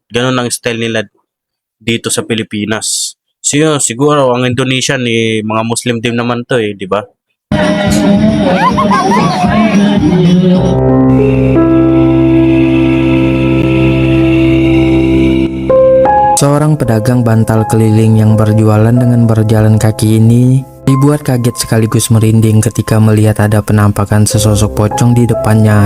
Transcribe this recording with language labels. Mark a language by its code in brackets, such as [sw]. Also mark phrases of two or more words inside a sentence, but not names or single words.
[tl] Ganun ang style nila dito sa Pilipinas. Siguro ang Indonesian eh mga Muslim din naman 'to eh, 'di ba? [id] Seorang pedagang bantal keliling yang berjualan dengan berjalan kaki ini dibuat kaget sekaligus merinding ketika melihat ada penampakan sesosok pocong di depannya.